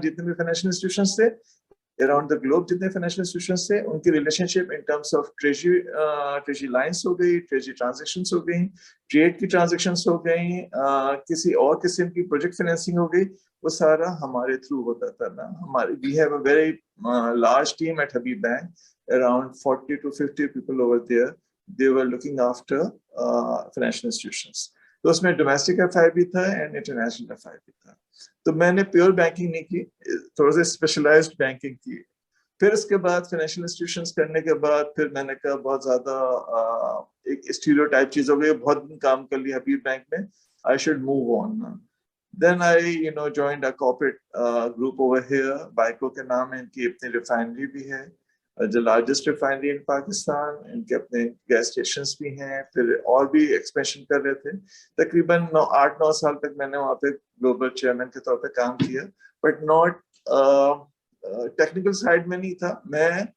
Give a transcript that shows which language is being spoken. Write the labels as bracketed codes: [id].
[ur] جتنے بھی financial institution تھے اراؤنڈ دا گلوب, جتنے فائنینشیل انسٹیٹیوشن سے ان کی relation ship in terms of treasury lines ہو گئی, ٹریجری ٹرانزیکشنس ہو گئی, ٹریڈ کی ٹرانزیکشنس ہو گئی, کسی اور قسم کی پروجیکٹ فائنینسنگ ہو گئی, وہ سارا ہمارے تھرو ہوتا تھا نا. [en] ہمارے we have a very large team at Habib bank, around 40 to 50 people over there. They were looking after financial institutions. [ur] تو اس میں ڈومیسٹک ایف آئی بھی تھا اینڈ انٹرنیشنل ایف آئی بھی تھا. تو میں نے پیور بینکنگ نہیں کی, تھوڑا سا اسپیشلائزڈ بینکنگ کی. پھر اس کے بعد فائنینشیل انسٹیٹیوشنس کرنے کے بعد پھر میں نے کہا بہت زیادہ ایک اسٹیریو ٹائپ چیز ہو گئی, بہت دن کام کر لیا حبیب بینک میں, [en] I should move on. Then I joined a corporate group over here. [ur] BICO کے نام ہے, ان کی اپنی ریفائنری بھی ہے, [en] the largest refinery in Pakistan. [ur] ان کے اپنے گیس اسٹیشنز بھی ہیں. پھر اور بھی ایکسپینشن کر رہے تھے. تقریباً 8-9 سال تک میں نے وہاں پہ گلوبل چیئرمین کے طور پہ کام کیا, [en] but not technical side [ur] میں نہیں تھا میں.